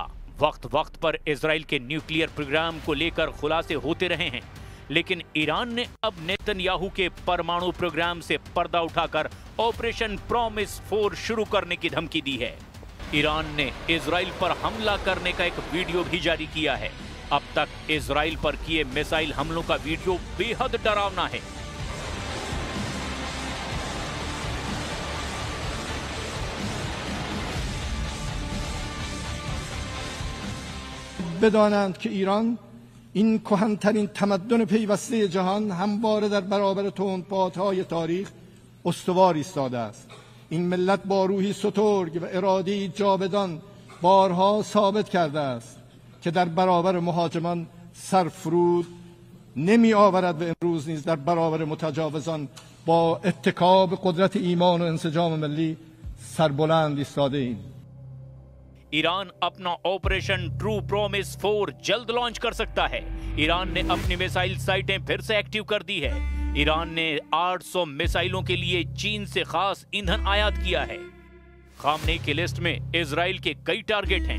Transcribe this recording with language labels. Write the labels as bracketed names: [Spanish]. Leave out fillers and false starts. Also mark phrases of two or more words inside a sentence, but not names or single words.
[Hindi] वक्त वक्त पर इजराइल के न्यूक्लियर प्रोग्राम को लेकर खुलासे होते रहे हैं, लेकिन ईरान ने अब नेतन्याहू के परमाणु प्रोग्राम से पर्दा उठाकर ऑपरेशन प्रॉमिस 4 शुरू करने की धमकी दी है। ईरान ने इजराइल पर हमला करने का एक वीडियो भी जारी किया है। अब तक इजराइल पर किए मिसाइल हमलों का वीडियो बेहद डरावना है। [Persian] بدانند که ایران این کهن‌ترین تمدن پیوسته جهان همواره در برابر تندبادهای تاریخ استوار ایستاده است. این ملت با روحی سترگ و اراده‌ای جاودان بارها ثابت کرده است که در برابر مهاجمان سرفرود نمی آورد و امروز نیز در برابر متجاوزان با اتکاب قدرت ایمان و انسجام ملی سربلند ایستاده ایم. [Hindi] ईरान अपना ऑपरेशन ट्रू प्रॉमिस 4 जल्द लॉन्च कर सकता है। ईरान ने अपनी [English] missile sites [Hindi] फिर से एक्टिव कर दी है। ईरान ने 800 मिसाइलों के लिए चीन से खास ईंधन आयात किया है। खामनेई की लिस्ट में इजराइल के कई टारगेट हैं।